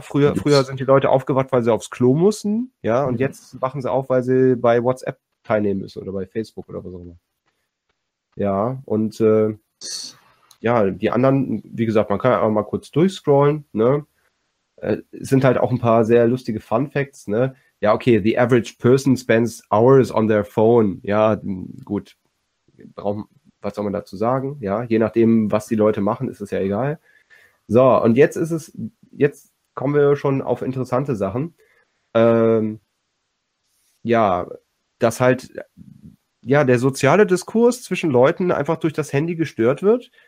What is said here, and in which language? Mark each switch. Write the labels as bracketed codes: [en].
[de] Früher sind die Leute aufgewacht, weil sie aufs Klo mussten, ja, und jetzt wachen sie auf, weil sie bei WhatsApp teilnehmen müssen oder bei Facebook oder was auch immer. Ja, und die anderen, wie gesagt, man kann einfach mal kurz durchscrollen, ne? Sind halt auch ein paar sehr lustige Fun Facts, ne? Ja, [en] okay, the average person spends hours on their phone. [de] Ja, gut. Was soll man dazu sagen? Ja, je nachdem, was die Leute machen, ist es ja egal. So, und jetzt kommen wir schon auf interessante Sachen. Der soziale Diskurs zwischen Leuten einfach durch das Handy gestört wird.